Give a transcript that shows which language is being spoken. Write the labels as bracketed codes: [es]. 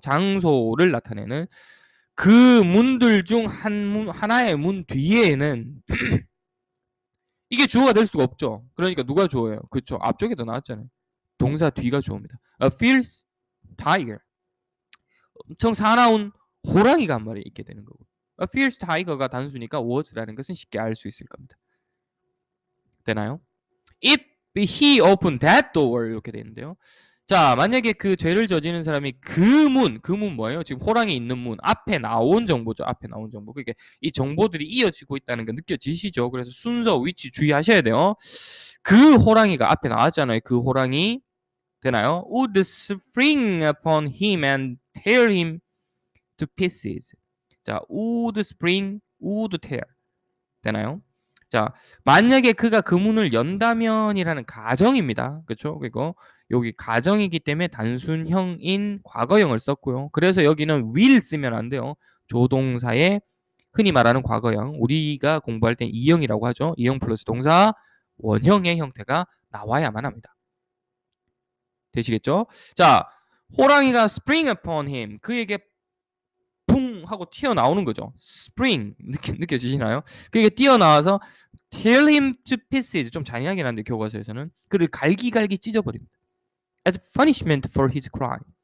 [ko] 장소를 나타내는 그 문들 중 하나의 문 뒤에는 이게 주어가 될 수가 없죠. 그러니까 누가 주어예요? 그렇죠. 앞쪽에도 나왔잖아요. 동사 뒤가 주어입니다. [en] A fierce tiger. [ko] 엄청 사나운 호랑이가 한 마리 있게 되는 거고. [en] A fierce tiger [ko] 가 단수니까 was라는 것은 쉽게 알 수 있을 겁니다. 되나요? [en] If he opened that door [ko] 이렇게 되는데요. 자, 만약에 그 죄를 저지른 사람이 그 문 뭐예요? 지금 호랑이 있는 문 앞에 나온 정보죠. 앞에 나온 정보. 그러니까 이 정보들이 이어지고 있다는 거 느껴지시죠? 그래서 순서, 위치 주의하셔야 돼요. 그 호랑이가 앞에 나왔잖아요. 그 호랑이 되나요? [en] Would spring upon him and tear him to pieces. [ko] 자, [en] would spring, would tear. [ko] 되나요? 자, 만약에 그가 그 문을 연다면이라는 가정입니다. 그렇죠? 그리고 여기 가정이기 때문에 단순형인 과거형을 썼고요. 그래서 여기는 will 쓰면 안 돼요. 조동사의 흔히 말하는 과거형. 우리가 공부할 땐 이형이라고 하죠. 이형 플러스 동사 원형의 형태가 나와야만 합니다. 되시겠죠? 자, 호랑이가 [en] spring upon him. [ko] 그에게 붕 하고 튀어나오는 거죠. spring 느껴지시나요? 그게 뛰어나와서 [en] tear him to pieces. [ko] 좀 잔인하긴 한데 교과서에서는 그를 갈기갈기 찢어버립니다. [en] as punishment for his crime.